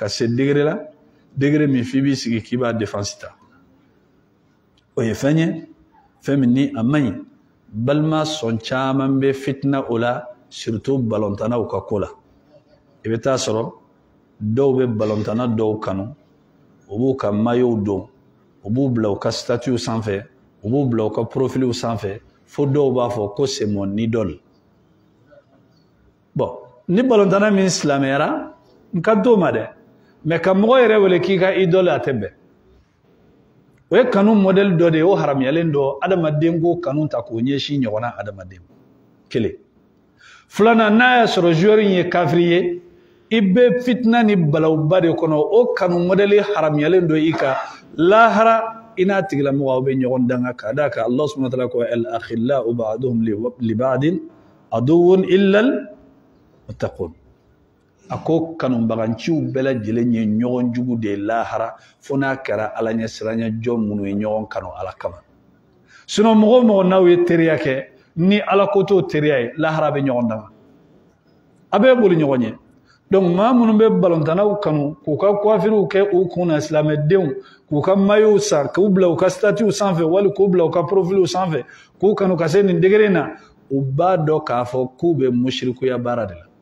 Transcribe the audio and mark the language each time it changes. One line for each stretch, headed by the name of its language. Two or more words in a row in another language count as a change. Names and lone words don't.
Bambara: se degré la degré min f'i b'i sigi k'i b'a défense ta o ye fɛn ye fɛn min ni a man ɲi balima sɔn caman bɛ fitina o la surtout balontannaw ka ko la i bɛ taa sɔrɔ dɔw bɛ balontanna dɔw kanu u b'u ka maillot don u b'u bila u ka statut sanfɛ u b'u bila u ka profil sanfɛ fo dɔw b'a fɔ ko
French: c'est mon idole
Bambara: bon ni balontanna min silamɛyara n ka t'o ma dɛ mais ka mɔgɔ yɛrɛ wele k'i ka idole a tɛ bɛn o ye kanu modèle dɔ de ye o haramuyalen dɔ adamaden ko kanu ta k'o ɲɛsin ɲɔgɔnna adamaden kelen filanan n'a y'a sɔrɔ joueur in ye kafiri ye i bɛ fitina ni balawuba de kɔnɔ o kanu modèle haramuyalen dɔ i kan lahara i n'a tigilamɔgɔ aw bɛ ɲɔgɔn danga k'a d'a kan
Arabic: الله سبحانه وتعالى
Bambara: ko
Arabic: الأخلاء بعضهم لبعض عدو إلا المتقين
Bambara: a ko kanubaganciw bɛɛ lajɛlen ye ɲɔgɔn jugu de lahara fo n'a kɛra Ala ɲɛ siranya jɔn minnu ye ɲɔgɔn kanu Ala kama sinon mɔgɔ o mɔgɔ n'aw ye teriya kɛ ni Ala ko t'o teriya ye lahara bɛ ɲɔgɔn danga a bɛ boli ɲɔgɔn ye donc maa minnu bɛ balontannaw kanu k'u ka coiffure kɛ u kun na silamɛdenw k'u ka maillot san k'u bila u ka statut sanfɛ wali k'u bila u ka profil sanfɛ k'u kanu ka se nin degré na u b'a dɔn k'a fɔ k'u bɛ mushrikuya baara de la